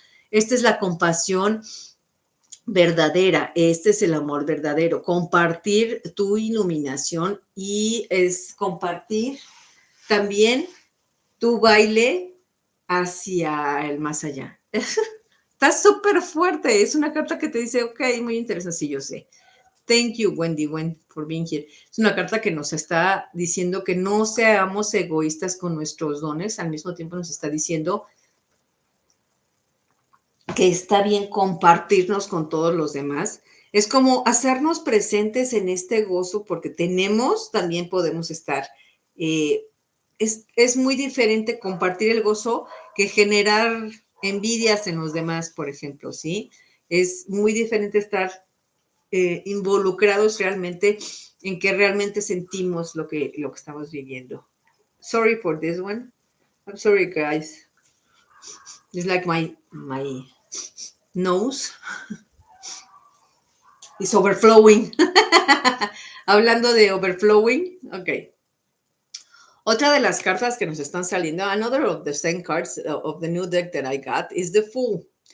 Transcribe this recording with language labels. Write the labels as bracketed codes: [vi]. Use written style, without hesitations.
[es] Esta es la compasión verdadera, este es el amor verdadero, compartir tu iluminación y es compartir también tu baile hacia el más allá. Está súper fuerte, es una carta que te dice, ok, muy interesante, sí, yo sé. [en] Thank you, Wendy, for being here. [es] Es una carta que nos está diciendo que no seamos egoístas con nuestros dones, al mismo tiempo nos está diciendo que está bien compartirnos con todos los demás. Es como hacernos presentes en este gozo porque también podemos estar. Eh, es muy diferente compartir el gozo que generar envidias en los demás, por ejemplo, ¿sí? Es muy diferente estar involucrados realmente en que realmente sentimos lo que estamos viviendo. [en] Sorry for this one. I'm sorry, guys. It's like my nose is overflowing. [es] Hablando de [en] overflowing, ok. [es] Otra de las cartas que nos están saliendo, [en] another of the same cards of the new deck that I got is the Fool.